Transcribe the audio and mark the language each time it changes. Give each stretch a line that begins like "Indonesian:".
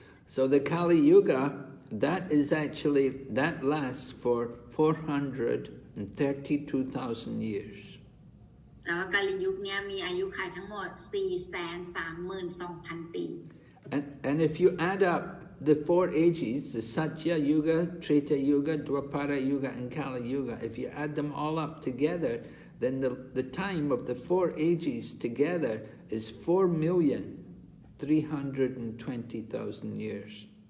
English: So the Kali Yuga, that lasts for 432,000 years.
Thai: แล้วกาลยุคเนี่ยมีอายุไขทั้งหมด 432,000 ปี
English: And if you add up the 4 ages, the Satya Yuga, Treta Yuga, Dwapara Yuga, and Kali Yuga, if you add them all up together, then the time of the 4 ages together is 4,320,000 years.